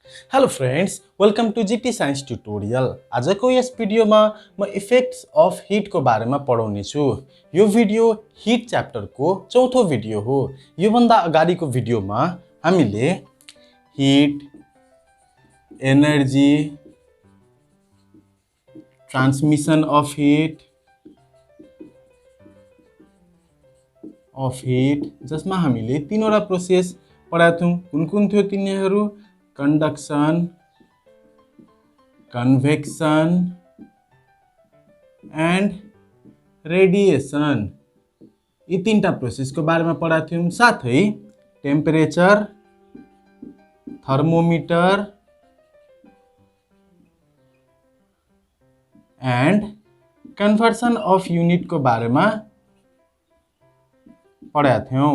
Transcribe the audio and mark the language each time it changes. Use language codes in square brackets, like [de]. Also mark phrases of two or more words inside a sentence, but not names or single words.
[en] Hello friends, welcome to GT Science Tutorial. [ne] आजको यस भिडियोमा म [en] effects of [ne] हिटको बारेमा पढाउने छु। यो भिडियो हिट च्याप्टरको चौथो भिडियो हो। योभन्दा अगाडिको भिडियोमा हामीले हिट, एनर्जी, [en] transmission of heat [ne] जसमा हामीले तीनवटा प्रोसेस पढाएको थियौं। कुन थियो तिनीहरू? [en] conduction, convection and radiation. [ne] यी तीनटा प्रोसेसको बारेमा पढाएको थियौं। साथै [en] temperature, thermometer and conversion of unit [ne] को बारेमा पढाएको थियौं।